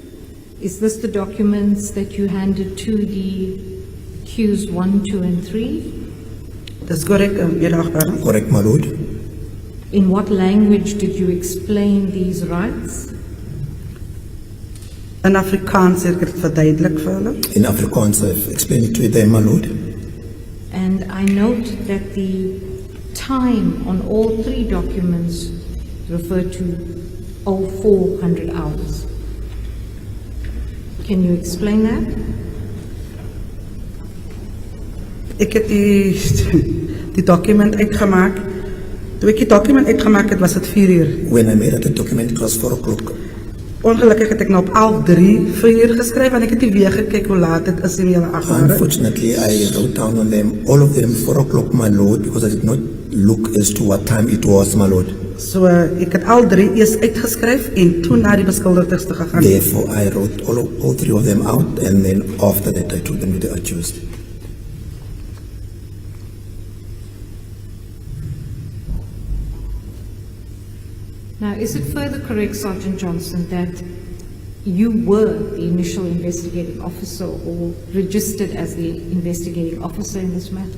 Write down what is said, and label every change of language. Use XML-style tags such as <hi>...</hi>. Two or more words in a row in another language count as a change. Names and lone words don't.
<en>Is this the documents that you handed to the accused 1, 2, and 3? That's correct, Judge. Correct, my lord. In what language did you explain these rights?</en> <af>In Afrikaans het ek dit verduidelik vir hulle.</af> <en>In Afrikaans, I've explained it to them, my lord. And I note that the time on all 3 documents refer to 0400 hours. Can you explain that?</en> <af>Ek het die document uitgemaak. Toe ek die document uitgemaak het, was het 4 uur.</af> <en>When I made that document, it was 4 o'clock.</en> <af>Ongelukkig het ek nou op 11:03 4 uur geskryf en ek het nie weer gekyk hoe laat dit is in julle agter.</af> <en>Unfortunately, I wrote down on them, all of them 4 o'clock, my lord, because I did not look as to what time it was, my lord.</en> <af>So ek het al 3 eers uitgeskryf en toe na die beskuldigdes te gegaan.</af> <en>Therefore, I wrote all 3 of them out, and then after that, I took them to the accused. Now, is it further correct, Sergeant Johnson, that you were the initial investigating officer or registered as the investigating officer in this matter?</en>